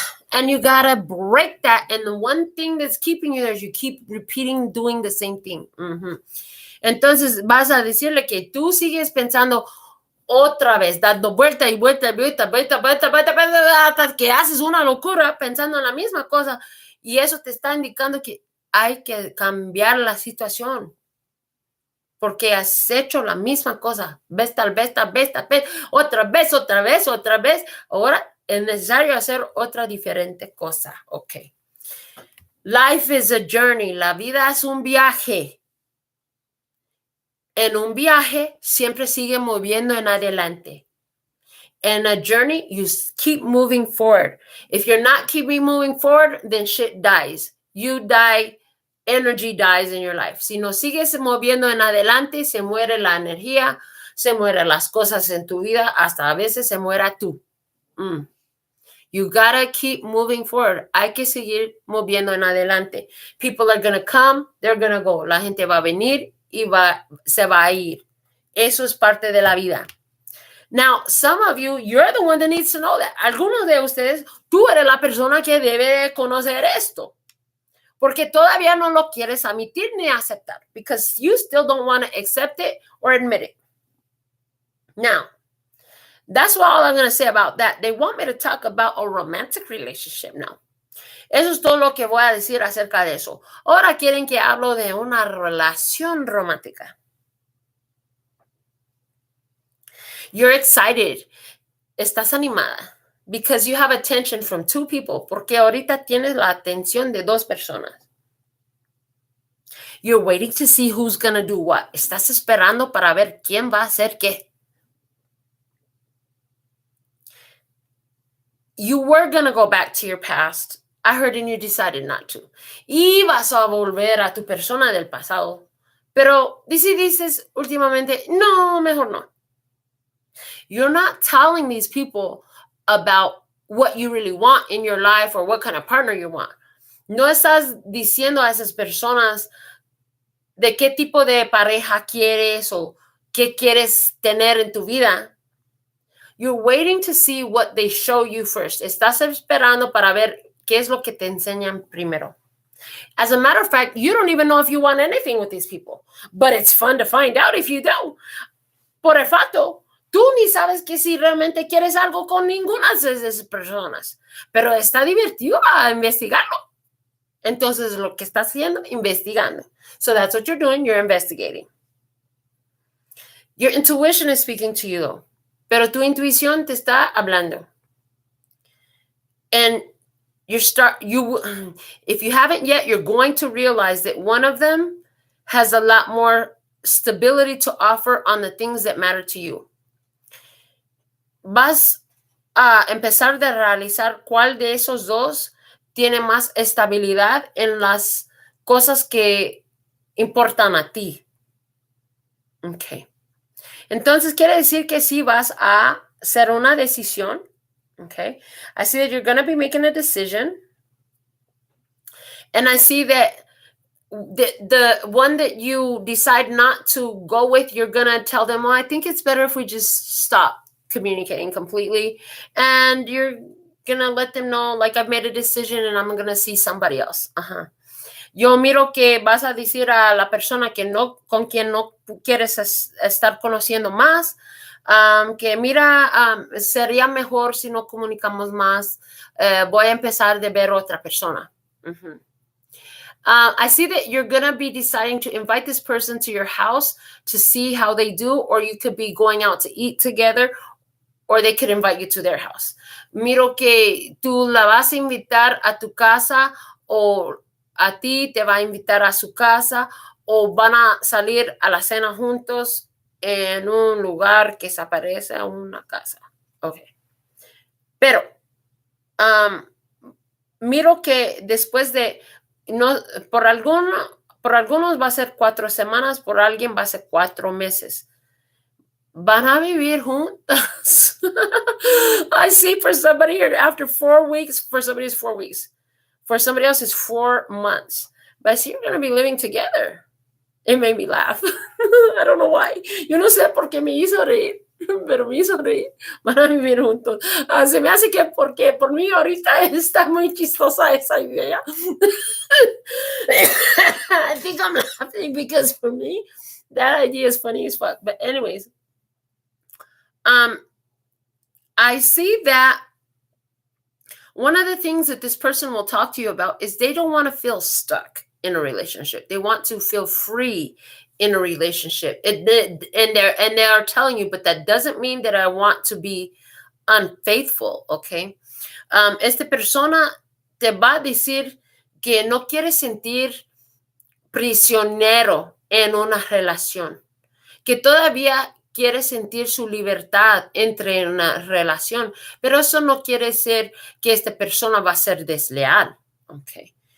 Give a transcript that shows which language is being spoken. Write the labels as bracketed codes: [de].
[en] And you gotta break that. And the one thing that's keeping you there is you keep repeating, doing the same thing. [es] Entonces vas a decirle que tú sigues pensando otra vez, dando vuelta y vuelta y vuelta, hasta que haces una locura pensando en la misma cosa. Y eso te está indicando que hay que cambiar la situación. Porque has hecho la misma cosa. Vez, tal vez, otra vez. Ahora es necesario hacer otra diferente cosa. Ok. [en] Life is a journey. [es] La vida es un viaje. En un viaje siempre sigue moviendo en adelante. [en] In a journey, you keep moving forward. If you're not keeping moving forward, then shit dies. You die. Energy dies in your life. [es] Si no sigues moviendo en adelante, se muere la energía, se mueren las cosas en tu vida, hasta a veces se muera tú. [en] You gotta keep moving forward. [es] Hay que seguir moviendo en adelante. [en] People are gonna come, they're gonna go. [es] La gente va a venir y se va a ir. Eso es parte de la vida. [en] Now, some of you, you're the one that needs to know that. [es] Algunos de ustedes, tú eres la persona que debe conocer esto. Porque todavía no lo quieres admitir ni aceptar. [en] Because you still don't want to accept it or admit it. Now, that's all I'm going to say about that. They want me to talk about a romantic relationship now. [es] Eso es todo lo que voy a decir acerca de eso. Ahora quieren que hablo de una relación romántica. [en] You're excited. [es] Estás animada. [en] Because you have attention from two people. [es] Porque ahorita tienes la atención de dos personas. [en] You're waiting to see who's going to do what. [es] Estás esperando para ver quién va a hacer qué. [en] You were going to go back to your past. I heard and you decided not to. [es] Ibas a volver a tu persona del pasado. Pero dices últimamente, no, mejor no. [en] You're not telling these people about what you really want in your life or what kind of partner you want. [es] No estás diciendo a esas personas de qué tipo de pareja quieres o qué quieres tener en tu vida. [en] You're waiting to see what they show you first. [es] Estás esperando para ver qué es lo que te enseñan primero. [en] As a matter of fact, you don't even know if you want anything with these people. But it's fun to find out if you don't. [es] Por el facto, tú ni sabes que si realmente quieres algo con ninguna de esas personas. Pero está divertido a investigarlo. Entonces, lo que estás haciendo, investigando. [en] So that's what you're doing. You're investigating. Your intuition is speaking to you, though. [es] Pero tu intuición te está hablando. [en] And if you haven't yet, you're going to realize that one of them has a lot more stability to offer on the things that matter to you. [es] Vas a empezar a realizar cuál de esos dos tiene más estabilidad en las cosas que importan a ti. Okay. Entonces, quiere decir que sí vas a hacer una decisión. Okay. [en] I see that you're going to be making a decision. And I see that the one that you decide not to go with, you're going to tell them, well, I think it's better if we just stop communicating completely. And you're going to let them know, like, I've made a decision and I'm going to see somebody else. [es] Yo miro que vas a decir a la persona que no, con quien no quieres estar conociendo más, que mira, sería mejor si no comunicamos más. Voy a empezar de ver otra persona. [en] I see that you're going to be deciding to invite this person to your house to see how they do, or you could be going out to eat together, or they could invite you to their house. [es] Miro que tú la vas a invitar a tu casa, o a ti te va a invitar a su casa, o van a salir a la cena juntos en un lugar que se parece a una casa. Okay. Pero miro que después de, no, por algunos va a ser 4 semanas, por alguien va a ser 4 meses. Van a vivir juntas. [en] I see for somebody here after 4 weeks, for somebody it's 4 weeks. For somebody else it's 4 months. But I see you're going to be living together. It made me laugh. I don't know why. [es] Yo no sé por qué me hizo reír, pero me hizo reír. Van a vivir juntos. Se me hace que porque por mí ahorita está muy chistosa esa idea. [en] I think I'm laughing because for me, that idea is funny as fuck. But anyways, I see that one of the things that this person will talk to you about is they don't want to feel stuck in a relationship. They want to feel free in a relationship. And they are telling you, but that doesn't mean that I want to be unfaithful, okay? [es] Esta persona te va a decir que no quiere sentir prisionero en una relación, que todavía quiere sentir su libertad entre una relación, pero eso no quiere decir que esta persona va a ser desleal, okay.